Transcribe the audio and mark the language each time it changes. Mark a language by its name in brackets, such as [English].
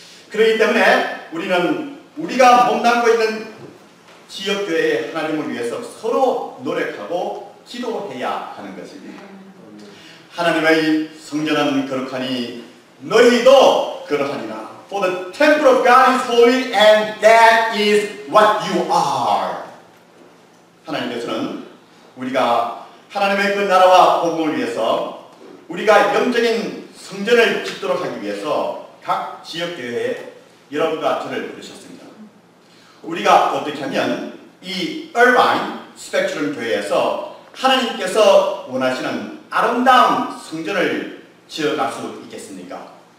[Korean] 그렇기 때문에 우리가 몸담고 있는 지역교회의 하나님을 위해서 서로 노력하고 기도해야 하는 것입니다. 하나님의 성전은 거룩하니 너희도 그러하니라. [English] For the temple of God is holy and that is what you are. [Korean] 하나님께서는 우리가 하나님의 그 나라와 복음을 위해서 우리가 영적인 성전을 짓도록 하기 위해서 각 지역교회에 여러분과 저를 부르셨습니다. 우리가 어떻게 하면 이 얼바인 스펙트럼 교회에서 하나님께서 원하시는 아름다운 성전을 지어갈 수 있겠습니까?